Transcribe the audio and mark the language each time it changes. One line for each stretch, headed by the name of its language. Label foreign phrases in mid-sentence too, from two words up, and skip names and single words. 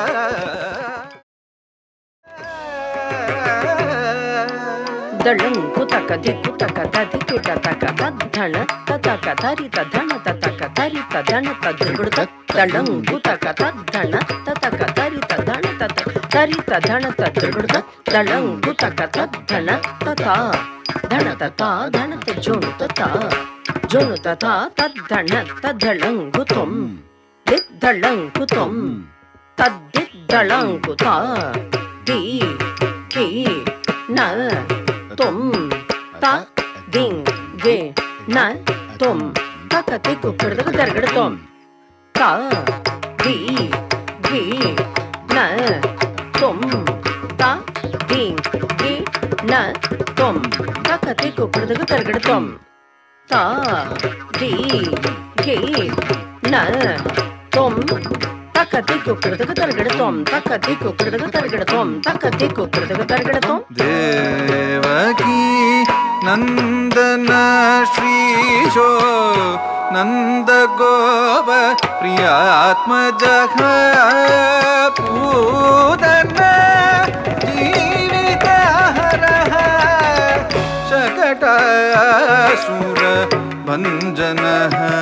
Sanskrit: दळं कुतक दिक्कुतक तदिकिट तक तद्धण ततक तरित धण ततक तरित धण तद्गुडत दळं कुतक तद्धण ततक तरित धण ततक तरित धण तद्गुडत दळं कुतक तद्धण तथा धण तथा धण तज्जोणु तथा जोणु तथा तद्धण तद्धळं कुतुं दिद्धळं कुतुं तद्दिद्धळं कुता दी की न तुम ता दिंग गे न तुम तकति कुकड़दक दरगड़ तुम ता दी गी न तुम ता दिंग गे न तुम तकति कुकड़दक दरगड़ तुम ता दी गी न तुम तकति कुकड़दक दरगड़ तुम तकति कुकड़दक दरगड़ तुम तकति कुकड़दक दरगड़ तुम देवकी नंदन श्रीशो नंद गोप प्रियात्मजः पूदन जीवितहरः शकटासुर भञ्जनः